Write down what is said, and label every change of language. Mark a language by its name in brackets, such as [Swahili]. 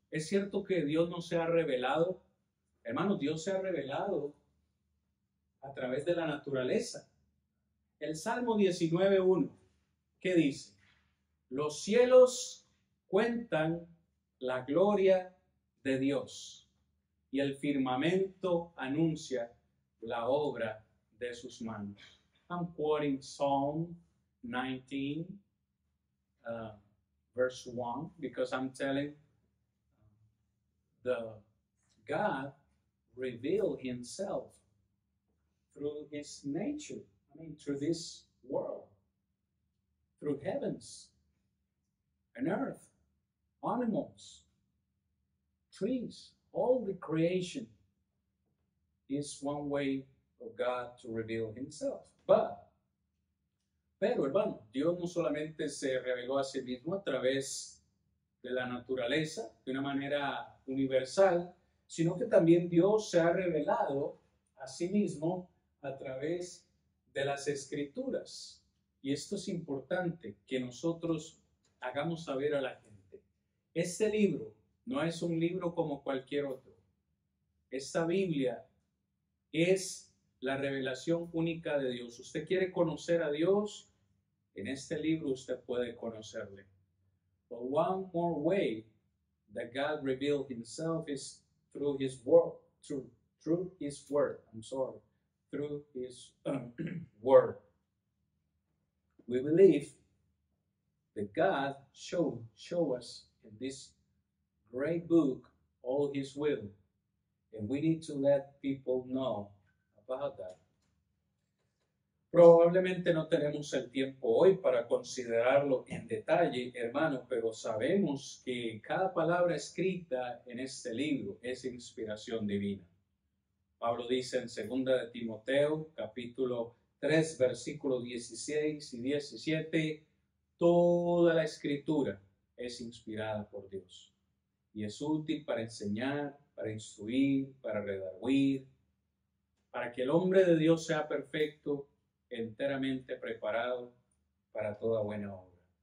[Spanish] Es cierto que Dios no se ha revelado. Hermanos, Dios se ha revelado a través de la naturaleza. El Salmo 19:1, ¿qué dice? Los cielos cuentan la gloria de Dios y el firmamento anuncia la obra de sus manos. [English] I'm quoting Psalm 19, verse 1, because I'm telling the God revealed Himself through His nature, through this world, through heavens and earth, animals, trees, all the creation is one way of God to reveal Himself. [Spanish] Pero hermano, Dios no solamente se reveló a sí mismo a través de la naturaleza, de una manera universal, sino que también Dios se ha revelado a sí mismo a través de las Escrituras. Y esto es importante que nosotros hagamos saber a la gente. Este libro no es un libro como cualquier otro. Esta Biblia es la revelación única de Dios. Usted quiere conocer a Dios, en este libro usted puede conocerle. [English] But one more way that God revealed Himself is through His word, through His word. Through His word. We believe that God show us in this great book all His will, and we need to let people know about that. [Spanish] Probablemente no tenemos el tiempo hoy para considerarlo en detalle, hermano, pero sabemos que cada palabra escrita en este libro es inspiración divina. Pablo dice en 2 de Timoteo, capítulo 3, versículos 16 y 17, toda la escritura es inspirada por Dios y es útil para enseñar, para instruir, para redarguir, para que el hombre de Dios sea perfecto, enteramente preparado para toda buena obra.